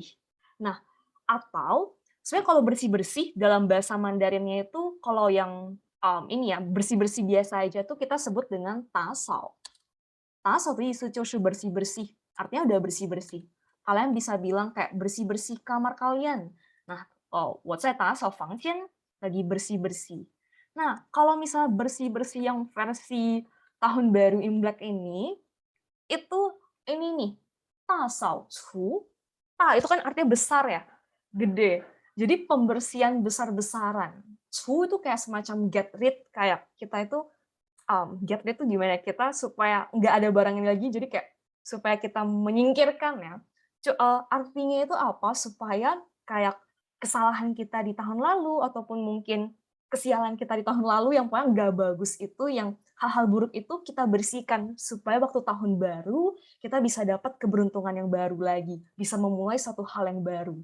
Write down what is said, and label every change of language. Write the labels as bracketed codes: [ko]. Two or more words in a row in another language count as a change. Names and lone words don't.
[id] Nah, atau sebenarnya kalau bersih-bersih dalam bahasa Mandarinnya itu kalau yang ini ya bersih-bersih biasa aja tuh kita sebut dengan tasau. Tasau tuh isu bersih-bersih, artinya udah bersih-bersih. Kalian bisa bilang kayak bersih-bersih kamar kalian. Nah, [zh] 我在打扫房间, [id] lagi bersih-bersih. Nah, kalau misalnya bersih-bersih yang versi tahun baru Imlek ini, itu ini nih, [zh] 大扫除. [id] Itu kan artinya besar ya, gede. Jadi pembersihan besar-besaran. Cu itu kayak semacam [en] get rid, [id] kayak kita itu [en] get rid [id] itu gimana kita supaya nggak ada barang ini lagi, jadi kayak supaya kita menyingkirkan ya. Artinya itu apa? Supaya kayak kesalahan kita di tahun lalu ataupun mungkin kesialan kita di tahun lalu yang pokoknya nggak bagus itu, yang hal-hal buruk itu kita bersihkan supaya waktu tahun baru kita bisa dapat keberuntungan yang baru lagi, bisa memulai satu hal yang baru.